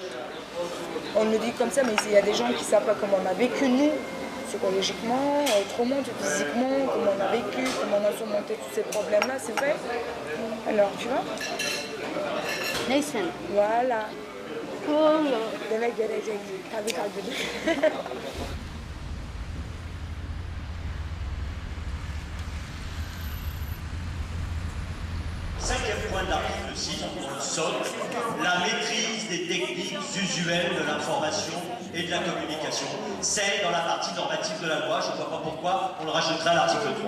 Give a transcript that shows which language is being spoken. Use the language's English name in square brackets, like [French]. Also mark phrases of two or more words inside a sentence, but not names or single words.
[French] On le dit comme ça, mais il y a des gens qui ne savent pas comment on a vécu, nous, psychologiquement, autrement, physiquement, comment on a vécu, comment on a surmonté tous ces problèmes-là, c'est vrai. Alors, tu vois? Listen. Voilà. Cool. [Turkish] Demek gelecek. Tabii tabii. [French] Cinquième point de l'article 6, pour le socle, la maîtrise des techniques usuelles de l'information et de la communication. C'est dans la partie normative de la loi, je ne vois pas pourquoi on le rajouterait à l'article 3.